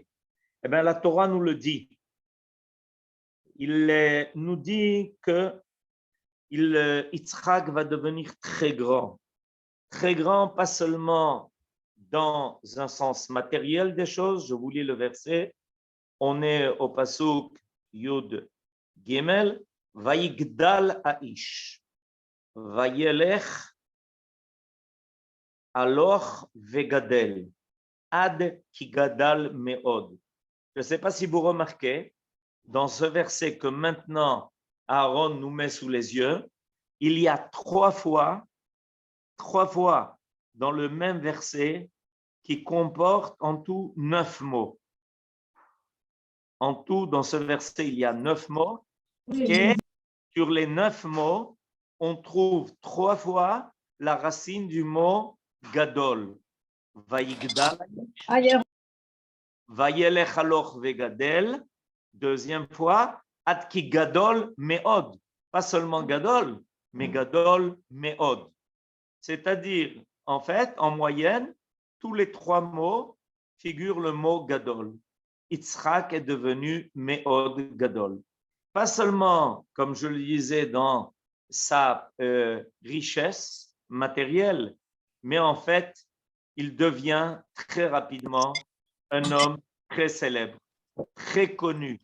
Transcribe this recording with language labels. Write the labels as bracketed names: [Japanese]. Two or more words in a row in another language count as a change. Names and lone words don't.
[French] Eh bien, la Torah nous le dit. Il nous dit que Yitzhak va devenir très grand. Très grand, pas seulement dans un sens matériel des choses. Je vous lis le verset. On est au pasuk Yud Gimel. [Hebrew] ויגדל האיש. וילך הלוך וגדל. עד כי גדל מאד. [French] Je ne sais pas si vous remarquez, dans ce verset que maintenant Aaron nous met sous les yeux, il y a trois fois dans le même verset qui comporte en tout 9 mots. En tout, dans ce verset, il y a 9 mots. Et sur les 9 mots, on trouve 3 fois la racine du mot gadol. [Hebrew] ויגדל, וילך הלוך וגדל. [French] Deuxième fois, [Hebrew] עד כי גדול מאד. [French] Pas seulement gadol, mais [Hebrew] גדול מאד. [French] C'est-à-dire, en fait, en moyenne, tous les 3 mots figurent le mot gadol. Yitzhak est devenu [Hebrew] מאד גדול. [French] Pas seulement, comme je le disais, dans sa richesse matérielle, mais en fait, il devient très rapidement un homme très célèbre, très connu.